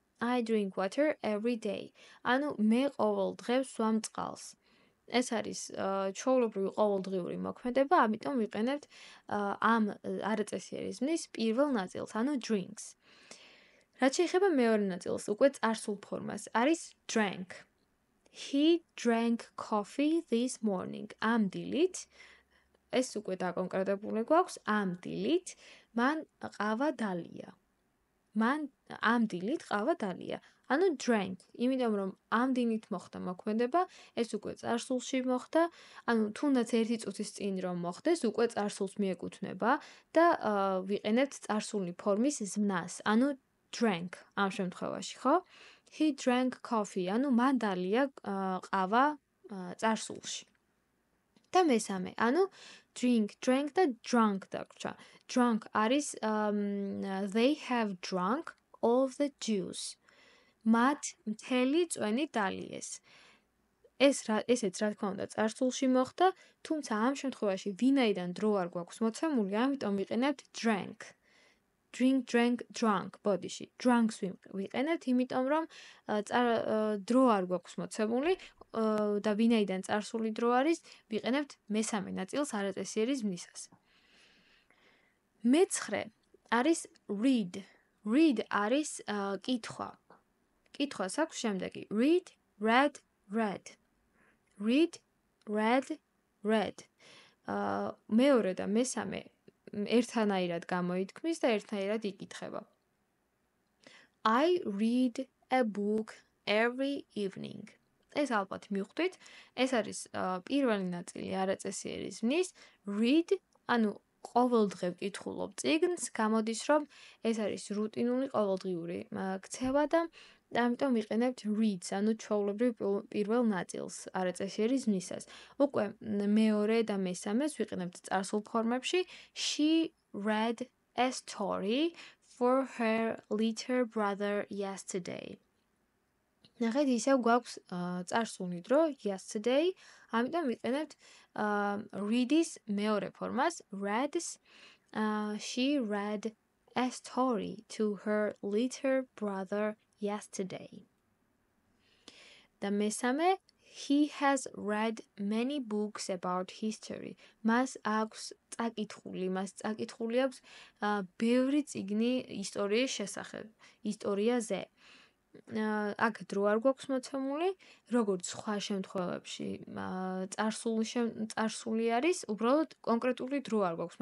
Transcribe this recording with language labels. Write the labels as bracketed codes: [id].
[en] I drink water every day. [ka] ანუ მე ყოველ დღეს ვსვამ წყალს. ეს არის ჩვეულებრივი ყოველდღიური მოქმედება, ამიტომ ვიყენებთ ამ არაწესიერიზმის პირველ ნაწილს, ანუ drinks. რაც შეეხება მეორე ნაწილს, უკვე წარსულ ფორმას, არის drank. [en] He drank coffee this morning. [ka] ამ დილით, ეს უკვე დაკონკრეტებული გვაქვს, ამ დილით მან ყავა დალია. მან ამ დილით ყავა დალია. ანუ drank, იმიტომ რომ ამ დილით მოხდა მოქმედება, ეს უკვე წარსულში მოხდა, ანუ თუნდაც ერთი წუთის წინ რომ მოხდეს, უკვე წარსულს მიეკუთვნება და ვიყენებთ წარსული ფორმის ზმნას, ანუ drank ამ შემთხვევაში, ხო? [en] He drank coffee, [ka] ანუ მან დალია ყავა წარსულში. და მესამე, ანუ drink, drank და drunk დაგვრჩა. [en] Drunk არის they have drunk all of the juice. [ka] მათ მთელი წვენი დალიეს. ესეც რა თქმა უნდა წარსულში მოხდა, თუმცა ამ შემთხვევაში ვინაიდან დრო არ გვაქვს მოცემული, ამიტომ ვიყენებთ drank. Drink, drank, drunk, ბოდიში. Drunks ვიყენებთ, იმიტომ რომ დრო არ გვაქვს მოცემული და ვინაიდან წარსული დრო არის, ვიყენებთ მესამე ნაწილს არაწესიერი ზმნისას. მეცხრე არის read. Read არის კითხვა. კითხვას აქვს შემდეგი. [en] Read, read, read. Read, read, read. [ka] მეორე და მესამე ერთანაირად გამოითქმის და ერთნაირად იკითხება. [en] I read a book every evening. [ka] ეს ალბათ მივხვდით, ეს არის პირველი ნაწილი არაწესიერი ზმნის. Read, ანუ ყოველდღე ვკითხულობ წიგნს, გამოდის რომ ეს არის რუტინული ყოველდღიური ქცევა და ამიტომ ვიყენებთ reads, ანუ ჩვეულებრივ პირველ ნაწილს არაწესიერი ზმნისას. უკვე მეორე და მესამეს ვიყენებთ წარსულ ფორმებში. [en] She read a story for her little brother yesterday. [ka] ნახეთ, ისევ გვაქვს წარსული დრო yesterday, ამიტომ ვიყენებთ read-ის მეორე ფორმას reads. [en] She read a story to her little brother yesterday. [ka] და მესამე, [en] he has read many books about history. [ka] მას წაკითხული აქვს ბევრი წიგნი ისტორიის შესახებ, ისტორიაზე. აქ დრო არ გვაქვს მოცემული, როგორც სხვა შემთხვევებში წარსული არის, უბრალოდ კონკრეტული დრო არ გვაქვს.